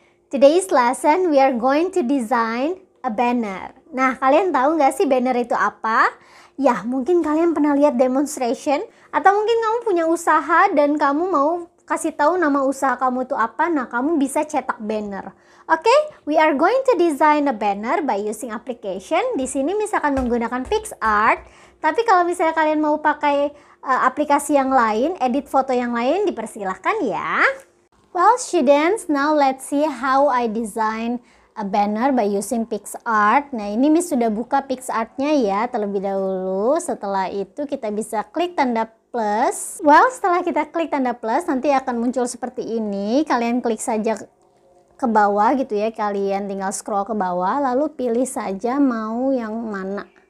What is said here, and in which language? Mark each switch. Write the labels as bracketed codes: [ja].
[en] Today's lesson we are going to design a banner. [id] Nah, kalian tahu nggak sih banner itu apa? Ya, mungkin kalian pernah lihat demonstration atau mungkin kamu punya usaha dan kamu mau kasih tahu nama usaha kamu itu apa. Nah, kamu bisa cetak banner. [en] Oke, we are going to design a banner by using application. [id] Di sini misalkan menggunakan PicsArt. Tapi kalau misalnya kalian mau pakai aplikasi yang lain, edit foto yang lain, dipersilahkan ya. [en] Well, students, now let's see how I design a banner by using PicsArt. [id] Nah, ini Miss sudah buka PicsArt-nya ya terlebih dahulu. Setelah itu kita bisa klik tanda plus. Well, setelah kita klik tanda plus, nanti akan muncul seperti ini. Kalian klik saja ke bawah gitu ya. Kalian tinggal scroll ke bawah, lalu pilih saja mau yang mana.